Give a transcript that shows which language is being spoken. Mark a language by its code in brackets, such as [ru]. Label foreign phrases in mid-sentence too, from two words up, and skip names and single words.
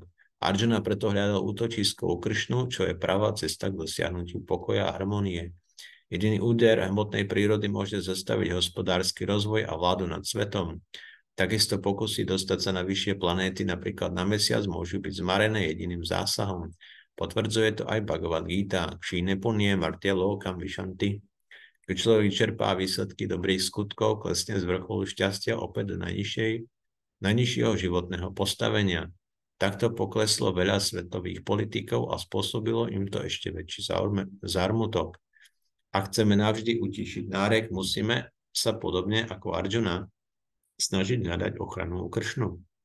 [sk] Arjuna preto hľadal útočisko u Kršnu, čo je pravá cesta k dosiahnutiu pokoja a harmonie. Jediný úder hmotnej prírody môže zastaviť hospodársky rozvoj a vládu nad svetom. Takisto pokusy dostať sa na vyššie planéty, napríklad na mesiac, môžu byť zmarené jediným zásahom. Potvrdzuje to aj Bhagavad Gita. [sa] क्षीणे पुण्ये मर्त्य लोकं विशन्ति. [sk] Keď človek vyčerpá výsledky dobrých skutkov, klesne z vrcholu šťastia opäť do najnižšieho životného postavenia. Takto pokleslo veľa svetových politikov a spôsobilo im to ešte väčší zármutok. Ak chceme navždy utišiť nárek, musíme sa podobne ako Arjuna snažiť hľadať ochranu u Kršnu.